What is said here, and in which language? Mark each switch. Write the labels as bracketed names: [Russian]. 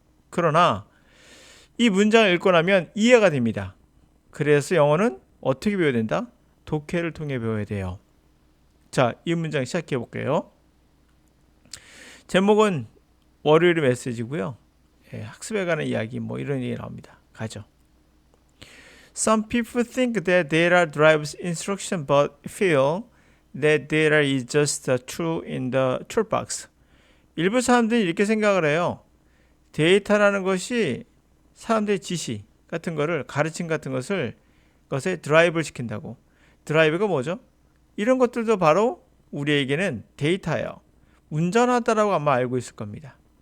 [Korean] 그러나 이 문장을 읽고 나면 이해가 됩니다. 그래서 영어는 어떻게 배워야 된다? 독해를 통해 배워야 돼요. 자, 이 문장 시작해 볼게요. 제목은 월요일의 메시지고요. 학습에 관한 이야기 뭐 이런 얘기 나옵니다. 가죠. [English] Some people think that data drives instruction but feel that data is just a tool in the toolbox. [Korean] 일부 사람들이 이렇게 생각을 해요. 데이터라는 것이 사람들의 지시 같은 거를 가르침 같은 것에 드라이브를 시킨다고. 드라이브가 뭐죠? 이런 것들도 바로 우리에게는 데이터예요. 운전하다라고 아마 알고 있을 겁니다.